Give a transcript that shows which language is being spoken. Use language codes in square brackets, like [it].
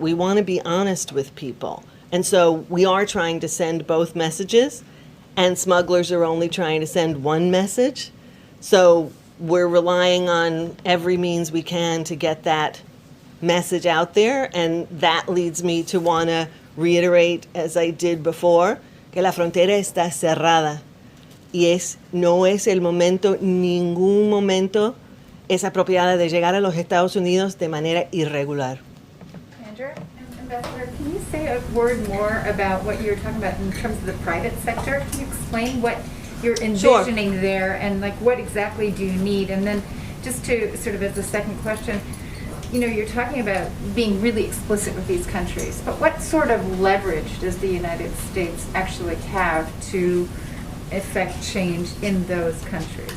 [en] We want to be honest with people. And so we are trying to send both messages, and smugglers are only trying to send one message. So we're relying on every means we can to get that message out there. And that leads me to want to reiterate, as I did before, [es] que la frontera está cerrada. Y no es el momento, ningún momento es apropiada de llegar a los Estados Unidos de manera irregular. [en] Andrew? Ambassador, can you say a word more about what you were talking about in terms of the private sector? Can you explain what you're envisioning there, and what exactly do you need? And then just to sort of as a second question, you're talking about being really explicit with these countries, but what sort of leverage does the United States actually have to affect change in those countries?